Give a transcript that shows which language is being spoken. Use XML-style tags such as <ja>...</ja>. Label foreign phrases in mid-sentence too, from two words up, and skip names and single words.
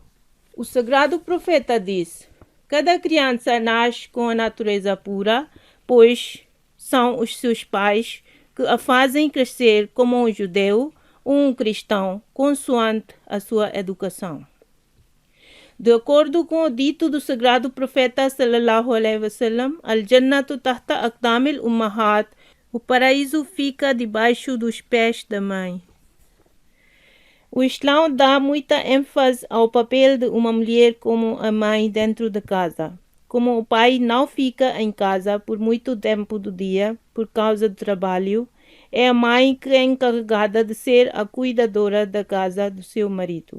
<pt>O sagrado profeta diz: cada criança nasce com a natureza pura, pois são os seus pais que a fazem crescer como um judeu ou um cristão, consoante a sua educação. De acordo com o dito do sagrado profeta</pt> <ar>صلى الله عليه وسلم, الجنة تحت أقدام الأمهات,</ar> <pt>o paraíso fica debaixo dos pés da mãe. O Islão dá muita ênfase ao papel de uma mulher como a mãe dentro da casa. Como o pai não fica em casa por muito tempo do dia por causa do trabalho, é a mãe que é encarregada de ser a cuidadora da casa do seu marido.</pt>